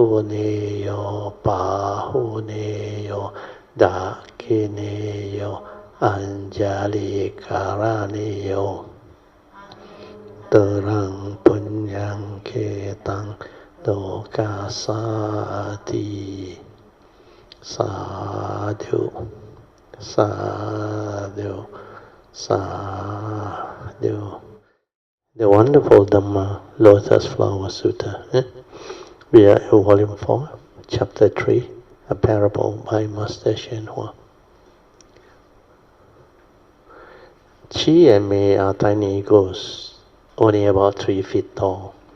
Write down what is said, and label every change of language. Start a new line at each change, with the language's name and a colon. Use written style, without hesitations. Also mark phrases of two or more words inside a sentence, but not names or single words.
Pali: Ahuneyo Pahuneyo Dakineyo Anjali Karaniyo Terang Punyang Ketang Dokasati Sadhu Sadhu Sadhu.
English: The wonderful Dhamma Lotus Flower Sutta. We are in volume 4, chapter 3, a parable by Master Hsuan. Chi and Mei are tiny eagles, only about 3 feet tall.